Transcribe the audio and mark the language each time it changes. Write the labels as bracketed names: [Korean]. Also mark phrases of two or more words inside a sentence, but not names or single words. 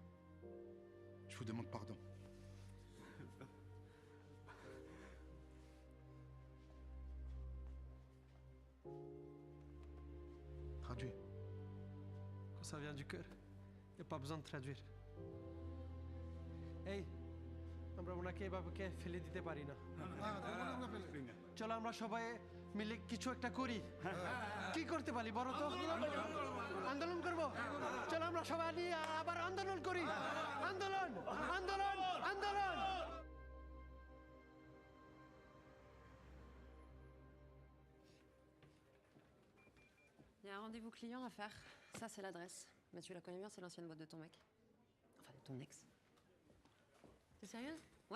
[French] Je vous demande pardon. Traduis. Quand ça vient du cœur, il n'y a pas besoin de traduire. [Bangla] এই আমরা ওনাকে এভাবে ফেলে দিতে পারি না চলো আমরা সবাই মিলে কিছু একটা করি কি করতে পারি বলো তো আন্দোলন করব চলো আমরা সবাই নিয়ে আবার আন্দোলন করি আন্দোলন আন্দোলন আন্দোলন [French] Il y a un rendez-vous client à faire. Ça, c'est l'adresse. Mais tu la connais bien, c'est l'ancienne boîte de ton mec. Enfin, de ton ex. T'es sérieuse? Ouais.